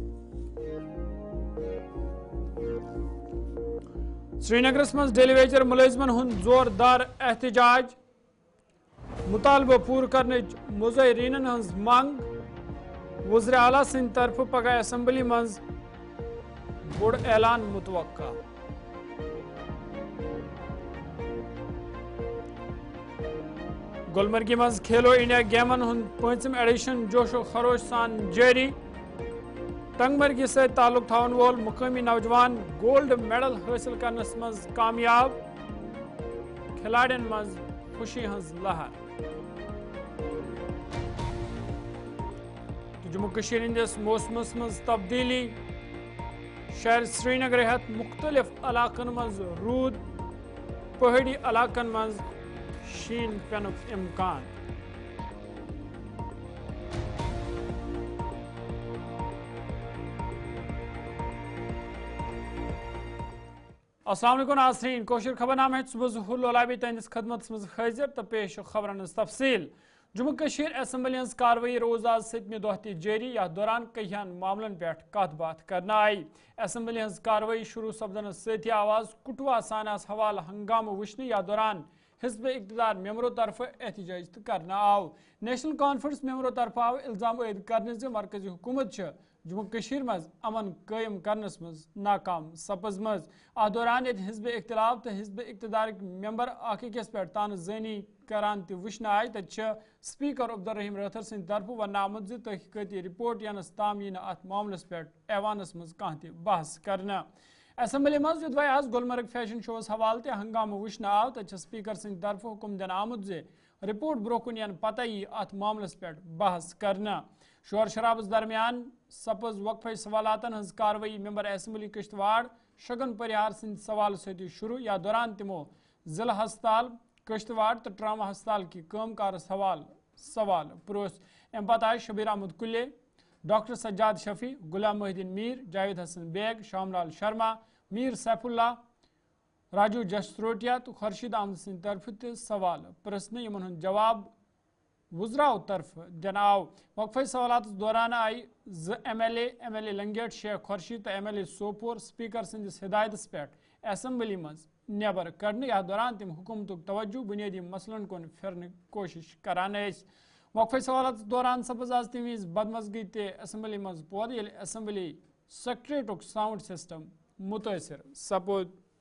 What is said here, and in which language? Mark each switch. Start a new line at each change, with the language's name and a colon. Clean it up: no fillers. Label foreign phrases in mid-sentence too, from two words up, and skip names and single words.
Kashmiri: سری نگرس مز ڈیلی ویجر ملازمن ہند زوردار احتجاج مطالبہ پور کرنچ مظاہرینن ہنز منگ وزیر اعلیٰ سند طرف پگہ اسمبلی مز بوڑ اعلان متوقع گلمرگی مز کھیلو انڈیا گیمن ہند 5م ایڈیشن جوش و خروش سان جاری ٹنگ مرگی سے تعلق تھاون وول مقامی نوجوان گولڈ میڈل حاصل کرنس مز کامیاب کھلاڑین مز خوشی ہنز لہر جموں کشیر ہندس موسمس مز تبدیلی شہر سری نگر ہیت مختلف علاقن مز رود پہاڑی علاقن مز شین پینک امکان السلام علیکم ناظرین کوشر خبر نامہ صبح ظہور لولابی تہندس خدمت مز حاضر تو پیش خبرن ہز تفصیل جموں کشیر اسمبلی ہز کاروٲیی روز آز 7 دہ تہ جاری یتھ دوران کہین معاملن پہ کت بات کرنا آئی اسمبلی ہز کاروٲیی شروع سپدنس سۭتی آواز کٹھوا سانیاس حوالہ ہنگامہ وچھنہ یتھ دوران حزب اقتدار ممبروں طرف احتجاج کرنا آو نیشنل کانفرنس ممبروں طرف آو الزام عائد کرنے سے مرکزی حکومت جموں کشیر مز امن قائم کرنس مز ناکام سپزمز ات دوران یت حزب اختلاف تو حزب اقتدار ممبر اکھ أکس پہ تانہ زانی کران تہ وچھنہ آئی تت سپیکر عبدالرحیم راتھر سند طرف ون آمت زِ تحقیقاتی رپورٹ ینس تام یی ات معاملس پہ ایوانس مز کانٛہہ تہ بحث کرنا اسمبلی مز یوٚدوے آز گلمرگ فیشن شوس حوالہ تہ ہنگامہ وچھنہ آو تت سپیکر سند طرف حکم دن آمت زِ رپورٹ برونٛہہ کُن ین پتہ یی ات معاملس پہ بحث کرنا شور شرابس درمیان سپز وقفے سوالاتن ہز کاروٲیی ممبر اسمبلی کشتواڑ شگن پریار سند سوال سۭتی شروع یا دوران تمو ضلع ہسپتال کشتواڑ تو ٹراما ہسپتال کی کام کارس سوال پروس ام پتہ آئی شبیر احمد کلے ڈاکٹر سجاد شفیع غلام محی الدین میر جاوید حسن بیگ شام لال شرما میر سیف اللہ راجو جسروٹیا تو خورشید احمد سند طرف تہ سوال پرسنہ یمن ہند جواب وزراء طرف دن آو وقفے سوالات دوران آئی ایم ایل اے لنگیٹ شیخ خورشید تو ایم ایل اے سوپور سپیکر سندس ہدایتس پہ اسمبلی مز نیبر کڑنے یا دوران تم حکومتک توجہ بنیادی مسلن کن پھرنے کوشش کران وقفے سوالات دوران سپز آز تم وز بدمزگی تہ اسمبلی مز پود یل اسمبلی سیکریٹریٹک ساؤنڈ سسٹم متاثر سپود